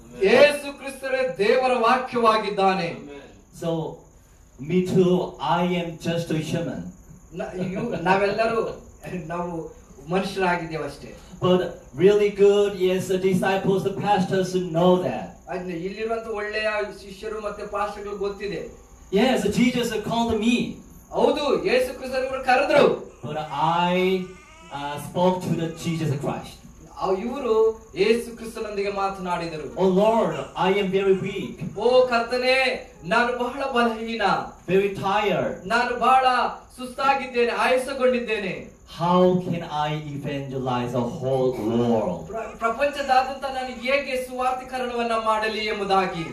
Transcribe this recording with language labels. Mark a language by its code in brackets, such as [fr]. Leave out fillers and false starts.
[kn] ಯೇಸು ಕ್ರಿಸ್ತರೇ ದೇವರ ವಾಕ್ಯವಾಗಿದ್ದಾನೆ. [en] So, me too, I am just a human. [kn] ನಾವೆಲ್ಲರೂ ನಾವು ಮನುಷ್ಯರಾಗಿದ್ದೇವೆ ಅಷ್ಟೇ. [en] But really good, yes, the disciples, the pastors know that. [kn] ಇಲ್ಲಿರುವಂತ ಒಳ್ಳೆಯ ಶಿಷ್ಯರು ಮತ್ತೆ ಪಾಸ್ಟರ್ಗಳು ಗೊತ್ತಿದೆ. [en] Yes, Jesus called me. [kn] ಹೌದು, ಯೇಸು ಕ್ರಿಸ್ತರು ಕರೆದ್ರು. [en] But I spoke to the Jesus Christ. [kn] ಇವರು ಯೇಸು ಕ್ರಿಸ್ತನೊಂದಿಗೆ ಮಾತನಾಡಿದರು. [en] Oh Lord, I am very weak. [kn] ಓ ಕರ್ತನೇ, ನಾನು ಬಹಳ ಬಲಹೀನ, [en] Very tired. [kn] ನಾನು ಬಹಳ ಸುಸ್ತಾಗಿದ್ದೇನೆ, ಆಯಾಸಗೊಂಡಿದ್ದೇನೆ. [en] How can I evangelize the whole world? [kn] ಪ್ರಪಂಚದಾದ್ಯಂತ ನಾನು ಹೇಗೆ ಸುವಾರ್ತೀಕರಣವನ್ನ ಮಾಡಲಿ ಎಂಬುದಾಗಿ.